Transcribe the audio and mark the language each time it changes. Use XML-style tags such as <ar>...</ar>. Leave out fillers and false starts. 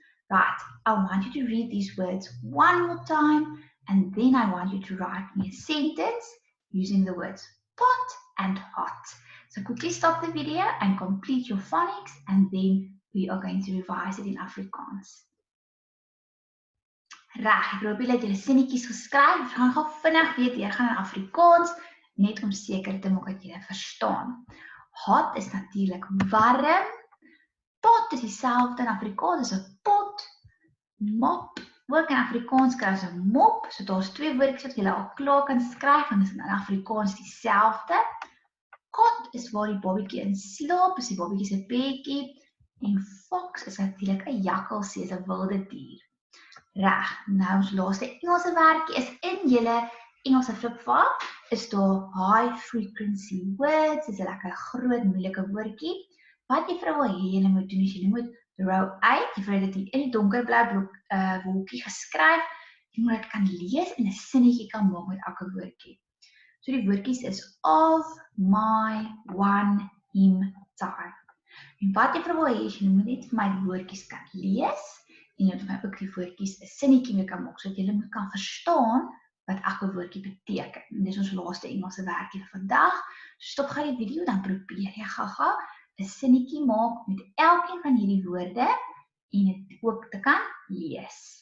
<en>Right, I want you to read these words one more time, and then I want you to write me a sentence using the words pot and hot. So quickly stop the video and complete your phonics, and then we are going to revise it in Afrikaans.</en> <af>Reg, ek hoop julle het julle sinnetjies geskryf. Ons gaan gou vinnig weer deurgaan in Afrikaans, net om seker te maak dat julle verstaan. Hot is natuurlik warm. Pot is dieselfde in Afrikaans as 'n pot. Mop, ook in Afrikaans kry ons 'n mop. So daar's twee woordjies wat julle al klaar kan skryf, en dit is in Afrikaans dieselfde. Cot is waar die babatjie in slaap, is die babatjie se bedjie. En fox is natuurlik 'n jakkalsie, is 'n wilde dier. Reg, nou ons laaste Engelse werkie is in julle Engelse flipfile, is daar</af> <en>high frequency words,</en> <af>is 'n lekker groot moeilike woordjie. Wat juffrou wil hê julle moet doen, is julle moet row 8, juffrou het dit in die donkerblou wolkie geskryf, jy moet dit kan lees en 'n sinnetjie kan maak met elke woordjie. So die woordjies is of, my, one, him, time. En wat juffrou wil hê, is julle moet net vir my die woordjies kan lees, en jy moet ook die woordjies 'n sinnetjie mee kan maak, sodat julle moet kan verstaan wat elke woordjie beteken. En dis ons laaste Engelse werkie vir vandag. So stop gou die video, dan probeer jy gou-gou 'n sinnetjie maak met elkeen van hierdie woorde en dit ook te kan lees.</af>